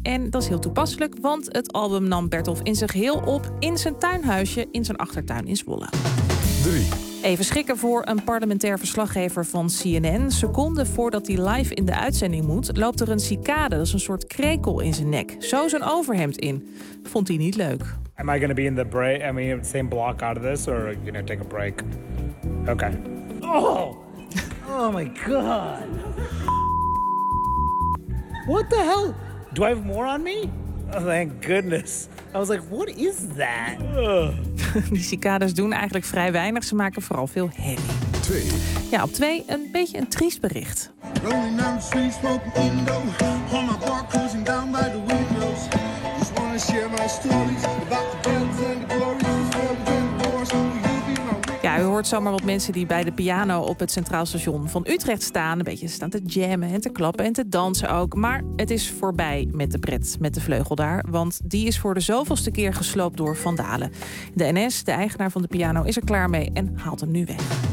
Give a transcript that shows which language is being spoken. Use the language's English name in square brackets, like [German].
[Dutch] En dat is heel toepasselijk, want het album nam Bertolf in zijn geheel op in zijn tuinhuisje in zijn achtertuin in Zwolle. 3. Even schrikken voor een parlementair verslaggever van CNN. Seconden voordat hij live in de uitzending moet, loopt er een cicade. Dat is een soort krekel in zijn nek. Zo zijn overhemd in. Vond hij niet leuk. [English] Am I going to be in the break? Am I in the same block out of this? Or, you know, take a break? Okay. Oh! Oh my god! What the hell? Do I have more on me? Oh, thank goodness. I was like, what is that? [Dutch] Die cicadas doen eigenlijk vrij weinig. Ze maken vooral veel herrie. 2. Ja, op 2 een beetje een triest bericht. [English] Rolling down the street, smoking indo. On my bar, cruising down by the windows. Just wanna share my stories about the bells and the glories. [Dutch] Ja, u hoort zomaar wat mensen die bij de piano op het Centraal Station van Utrecht staan. Een beetje staan te jammen en te klappen en te dansen ook. Maar het is voorbij met de pret, met de vleugel daar. Want die is voor de zoveelste keer gesloopt door vandalen. De NS, de eigenaar van de piano, is er klaar mee en haalt hem nu weg.